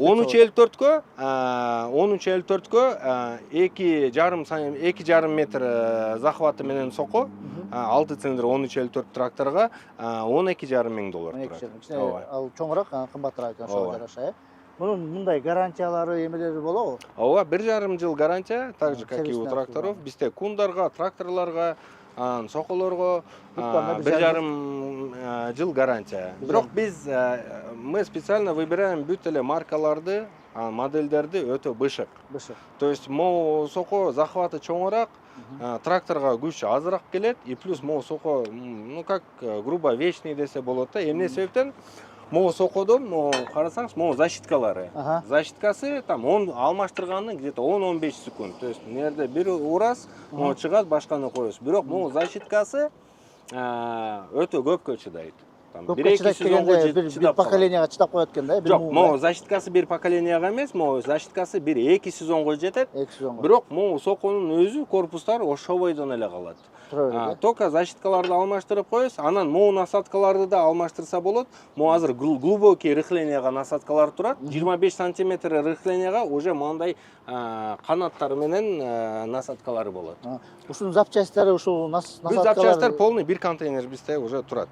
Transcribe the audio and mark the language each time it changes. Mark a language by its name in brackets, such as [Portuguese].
[Kyrgyz] 13,54кө 2,5 метр захваты менен соко 6 цилиндр 13,54 тракторга $12,500 турат. Ал чоңураак, кымбатыраак экен, ошого жараша. Мунун мындай гарантиялары эмелери болобу? [Russian] Ооба, 1,5 жыл гарантия, так же как и у тракторов. [Kyrgyz] Бизде кундарга, тракторлорго, соколорго 1,5 жыл гарантия. Бирок [Russian] мы специально выбираем [Kyrgyz] бүт эле маркаларды, модельдерди өтө бышык. То есть могу соко захваты чоңураак, тракторга күч азыраак келет, и плюс могу соко, [Russian] ну как грубо вечный [Kyrgyz] десе болот да. Эмне себептен могу сокодон, карасаңыз, могу защиткалары. Защиткасы там алмаштырганы где-то 10-15 секунд. То есть нерде бир урас, чыгат, башканы коесуз. Бирок могу защиткасы өтө көпкө чыдайт. Көпкө чыдайт дегенде бир поколенияга чыдап коет экен да? Жок, могу защиткасы бир поколенияга эмес, могу защиткасы бир 2 сезонго жетет. Бирок могу соконун өзү корпустары ошо бойдон эле калат. Только защиткаларды алмаштырып коесуз, анан могу насадкаларды да алмаштырса болот. Могу азыр глубокий рыхленияга насадкалар турат. 25 сантиметр рыхленияга уже мындай канаттары менен насадкалары болот. Ушунун запчасттары ушул насадкалар. Бүт запчасттар полный бир контейнер бизде уже турат.